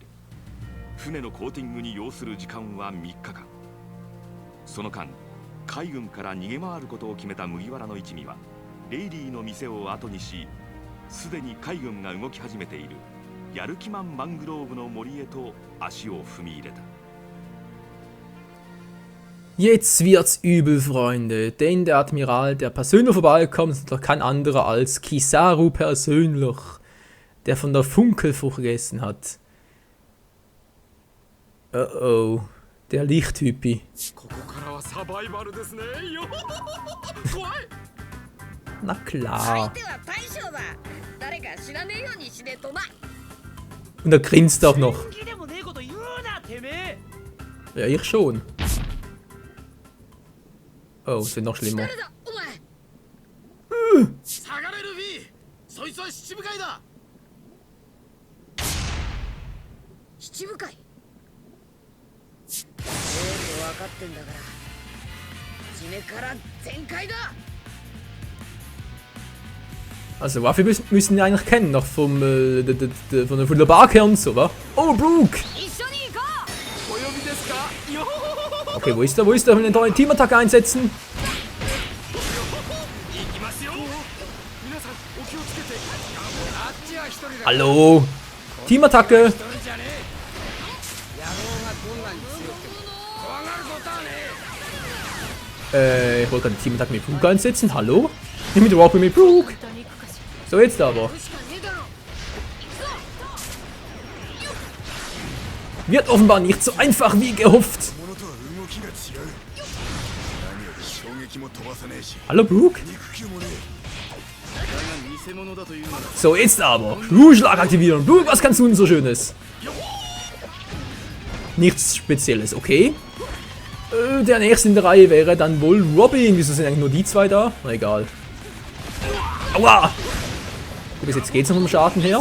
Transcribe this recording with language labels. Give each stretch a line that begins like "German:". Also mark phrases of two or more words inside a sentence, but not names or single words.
Japanese: 船のコーティングに要する時間は3日間。その間海軍から逃げ回ることを決めた麦わらの一味はレイリーの店を後にし、すでに海軍が動き始めているヤルキマンマングローブの森へと足を踏み入れた。
German: Jetzt wird's übel, Freunde, denn der Admiral, der persönlich vorbeikommt, ist doch kein anderer als Kizaru persönlich, der von der Funkelfrucht gegessen hat. Oh, der Lichttypi.
Japanese: ここからはサバイバルですね。よ怖い。
German: Na
Japanese: 相
German: klar.
Japanese: 手は大将だ。誰か知らねえようにしねえとな。
German: Und er grinst auch noch.
Japanese: 本気でもねえこと言うなてめえ。
German: Ja, ich schon. Oh, es wird noch schlimmer.
Japanese: 誰だお前。下がれルフィ。そいつは七部会だ。七部会。分かってんだから。初めから全開だ。
German: Also Waffe müssen wir eigentlich kennen, noch von der Bark her und so, wa? Oh, Brooke!
Japanese: 一緒に行こう。お呼びですか。よ
German: Okay, wo ist er? Wo ist er? Wir wollen den Teamattack einsetzen.
Japanese: 行きますよ。皆さんお気をつけて。あっちは一人だ。
German: Hallo! Teamattacke!
Japanese: 一人じゃねえ。野郎がどんなに強くても怖がることはねえ。
German: Ich wollte gerade den Teamattack mit Brooke einsetzen. Hallo? Nicht mit Robin, mit Brooke! So, jetzt aber. Wird offenbar nicht so einfach wie gehofft.
Japanese: 物とは動きが違う。何より衝撃も飛ばさねえし、
German: Hallo, Brooke?
Japanese: 肉球もねだが偽物だというなら
German: So, jetzt aber. Schlag aktivieren. Brooke, was kannst du denn so Schönes? Nichts Spezielles, okay. Der nächste in der Reihe wäre dann wohl Robin. Wieso sind eigentlich nur die zwei da? Na egal. Aua! Bis jetzt geht's noch um Schaden her.